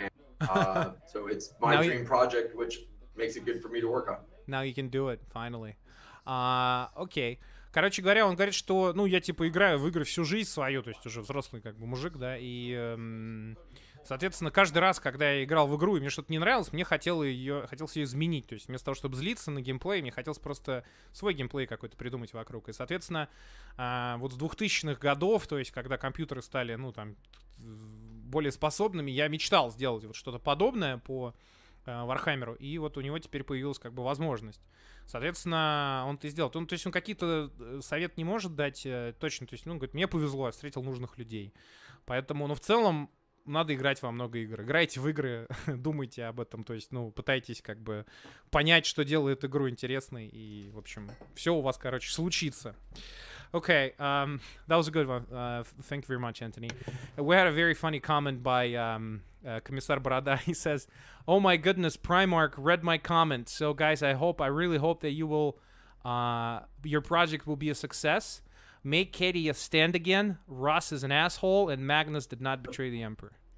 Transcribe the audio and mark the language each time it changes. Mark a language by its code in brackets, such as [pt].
[en] And so it's my dream project, which makes it good for me to work on. Now you can do it, finally. [ru] Окей. Короче говоря, он говорит, что, ну, я, типа, играю в игры всю жизнь свою, то есть уже взрослый, как бы, мужик, да, и, соответственно, каждый раз, когда я играл в игру, и мне что-то не нравилось, мне хотелось ее изменить, то есть вместо того, чтобы злиться на геймплей, мне хотелось просто свой геймплей какой-то придумать вокруг, и, соответственно, вот с 2000-х годов, то есть когда компьютеры стали, ну, там, более способными, я мечтал сделать вот что-то подобное по Вархаммеру, и вот у него теперь появилась как бы возможность. Соответственно, он это сделал. То есть он какие-то совет не может дать точно. То есть, ну, говорит, мне повезло, я встретил нужных людей. Поэтому, ну, в целом, надо играть во много игр. Играйте в игры, думайте об этом. То есть, ну, пытайтесь как бы понять, что делает игру интересной. И, в общем, все у вас, короче, случится. [en] Okay, that was a good one. Thank you very much, Anthony. We had a very funny comment by Commissar Boroda. He says, "Oh my goodness, Primark read my comment. So guys, I really hope that you will, your project will be a success. Make Katie stand again. Ross is an asshole, and Magnus did not betray the Emperor.